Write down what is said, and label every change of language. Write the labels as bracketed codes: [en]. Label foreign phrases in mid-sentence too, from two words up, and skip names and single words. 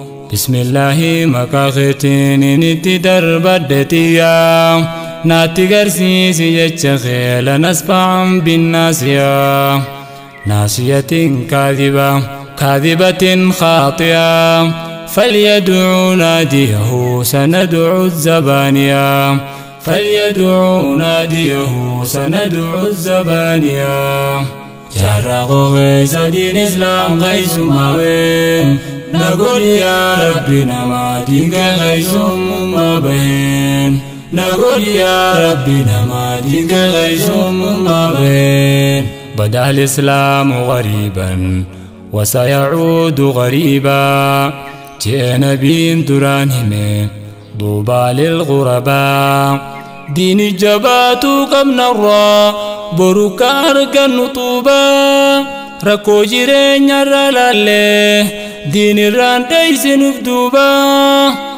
[om] Bismillaahi maqaa keetiin initti darbadhe xiyyaa. Naatti garsiisi jecha kee [ar] لنسفعا بالناصية. ناصية كاذبة كاذبة خاطئة. فليدع ناديه سندع الزبانية. فليدع ناديه سندع الزبانية. [om] Jaarraa koo keessa diin Islaam keessummaa ween, na godhi yaa Rabbi namaa diin kee keessummaa baheen. Na godhi yaa Rabbi namaa diin kee keessummaa baheen. [ar] بدأ الإسلام غريبا وسيعود غريبا. [om] Jee nabiin duraan hime, [ar] فطوبى للغرباء. [om] Diini jabaatuu qabnarraa, boru ka argannu tuubaa. Rakkoo jireenyarra laallee, diinirraan dheeysinuuf duubaa.